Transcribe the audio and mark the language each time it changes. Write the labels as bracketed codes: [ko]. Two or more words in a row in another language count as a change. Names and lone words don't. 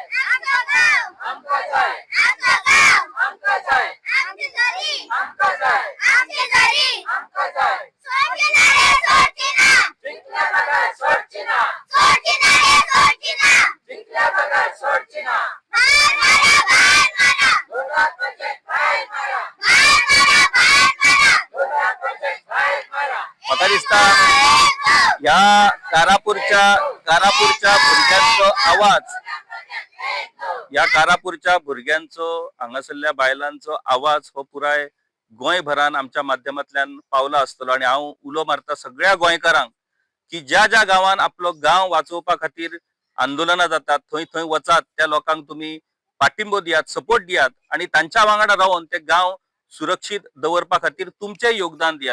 [kok] आमचो गांव आमकां जाय. आमचो गांव आमकां जाय. आमची तळी आमकां जाय. आमची तळी आमकां जाय. सोडची ना रे सोडची ना. जिंकल्या बगैर सोडची ना. सोडची ना रे सोडची ना. जिंकल्या बगैर सोडची ना. बाहेर मारा बाहेर मारा. जोरात प्रोजेक्ट बाहेर मारा. बाहेर मारा बाहेर मारा. जोरात प्रोजेक्ट बाहेर मारा. म्हाका दिसता ह्या कारापूरच्या भुरग्यांचो आवाज, या कारापूरच्या भुरग्यांचो, हांगासरल्या बायलांचो आवाज हो पुराय गोंयभरान आमच्या माध्यमांतल्यान पावला आसतलो आणि हांव उलो मारता सगळ्या गोंयकारांक की ज्या ज्या गांवांत आपलो गांव वाचोवपा खातीर आंदोलनां जातात थंय थंय वचात, त्या लोकांक तुम्ही पाठिंबो दियात, सपोर्ट दियात आणि तांच्या वांगडा रावन ते गांव सुरक्षीत दवरपा खातीर तुमचें योगदान दियात.